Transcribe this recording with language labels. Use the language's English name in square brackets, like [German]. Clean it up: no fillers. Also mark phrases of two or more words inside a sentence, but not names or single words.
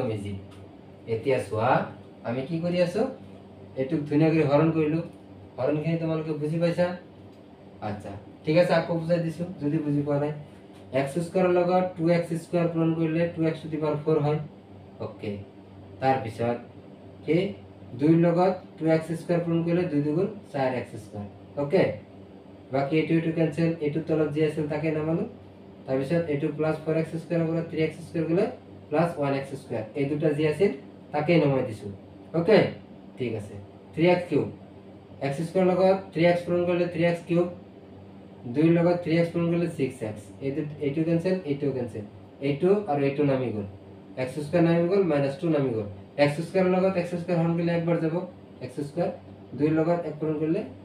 [Assamese] ইজি এতিয়া সোয়া আমি কি কৰি আছো এটু ধুনিয়া কৰি হৰণ কৰিলো হৰণখিনি তোমালোকে বুজি পাইছা আচ্ছা ঠিক আছে আকৌ বুজাই দিছো যদি বুজি পোৱা নাই x স্কয়ার লগত 2x স্কয়ার পূরণ কৰিলে 2x [English] to the power [Assamese] 4 হয় ওকে তার পিছত কি 2 লগত 2x স্কয়ার পূরণ কৰিলে 2 2 গুণ 4x স্কয়ার ওকে বাকি এটু ক্যান্সেল এটু তলত যি আছিল তাকে নামালো তার পিছত এটু প্লাস 4x স্কয়ার over 3x স্কয়ার গলে প্লাস 1x স্কয়ার এই দুটা যি আছিল তাকে নামাই দিছো ওকে ঠিক আছে 3x কিউব x স্কয়ার লগত 3x পূরণ কৰিলে 3x কিউব 2 লগত 3x পূরণ কৰিলে 6x এইটো ক্যান্সেল এইটো ক্যান্সেল এইটো আৰু এইটো নামি গল x স্কয়ার নামি গল -2 নামি গল x স্কয়ার লগত x স্কয়ার হৰণ কৰিলে একবাৰ যাব x স্কয়ার 2 লগত 1 পূরণ কৰিলে